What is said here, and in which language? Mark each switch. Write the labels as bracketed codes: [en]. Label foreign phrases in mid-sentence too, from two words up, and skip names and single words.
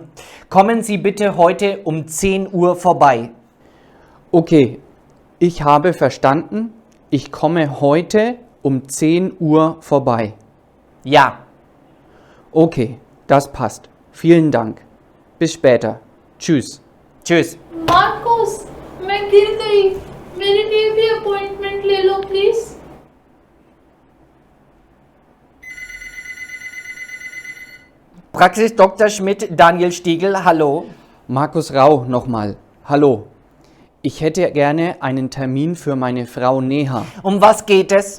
[de] Kommen Sie bitte heute um 10 Uhr vorbei. Okay, ich habe verstanden. Ich komme heute um 10 Uhr vorbei. Ja. Okay, das passt. Vielen Dank. Bis später. Tschüss. Tschüss. [hi] मार्कोस, मैं गिर गई। मेरे लिए भी अपॉइंटमेंट ले लो प्लीज। [de] Praxis Dr. Schmidt, Daniel Stiegel, hallo. Markus Rau nochmal. Hallo. Ich hätte gerne einen Termin für meine Frau Neha. Um was geht es?